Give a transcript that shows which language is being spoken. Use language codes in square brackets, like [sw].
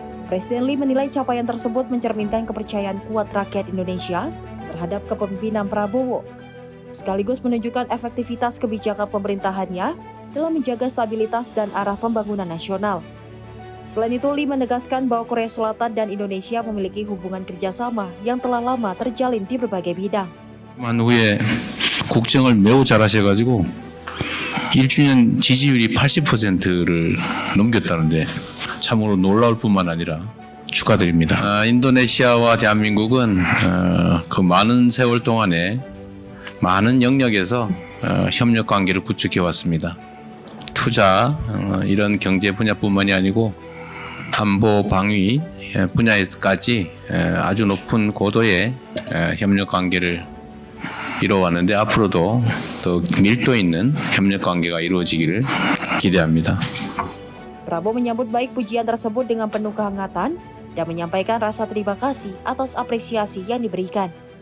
[id] Presiden Lee menilai capaian tersebut mencerminkan kepercayaan kuat rakyat Indonesia terhadap kepemimpinan Prabowo, sekaligus menunjukkan efektivitas kebijakan pemerintahannya dalam menjaga stabilitas dan arah pembangunan nasional. Selain itu, Lee menegaskan bahwa Korea Selatan dan Indonesia memiliki hubungan kerjasama yang telah lama terjalin di berbagai bidang. [ko] 후에 국정을 매우 잘하셔가지고 1주년 지지율이 80%를 넘겼다는데 참으로 놀라울 뿐만 아니라 축하드립니다. 인도네시아와 대한민국은 그 많은 세월 동안에 많은 영역에서 협력 관계를 구축해 왔습니다. 투자 이런 경제 분야뿐만이 아니고 안보, 방위, 분야에까지 아주 높은 고도의 협력 관계를 이뤄왔는데 앞으로도 더 밀도 있는 협력 관계가 이루어지기를 기대합니다. [id] Prabowo menyambut baik pujian tersebut dengan penuh kehangatan dan menyampaikan rasa terima kasih atas apresiasi yang diberikan.